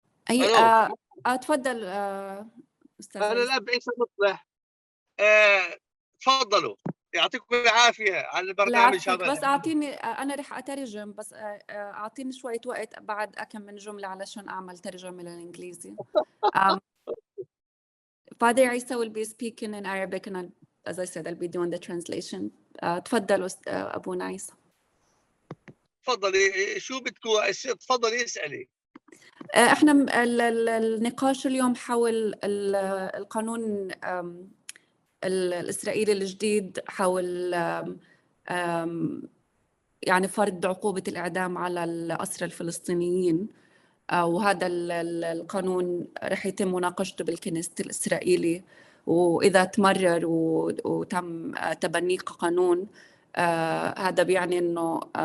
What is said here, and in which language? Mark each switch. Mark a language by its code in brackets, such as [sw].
[ar] أي تفضل أستاذ. أنا الأب عيسى مصلح. تفضلوا، يعطيكم العافية على البرنامج هذا. بس أعطيني، أنا رح أترجم، بس أعطيني شوية وقت بعد أكم من جملة علشان أعمل ترجمة للإنجليزي. [en] Father Isa will be speaking in Arabic, and as I said, I'll be doing the translation. [ar] تفضل أبونا عيسى. تفضلي، شو بدكم؟ تفضلي اسألي. احنا النقاش اليوم حول القانون الإسرائيلي الجديد، حول يعني فرض عقوبة الإعدام على الأسرى الفلسطينيين، وهذا القانون رح يتم مناقشته بالكنيست الإسرائيلي، وإذا تمرر وتم تبنيه كقانون، هذا بيعني إنه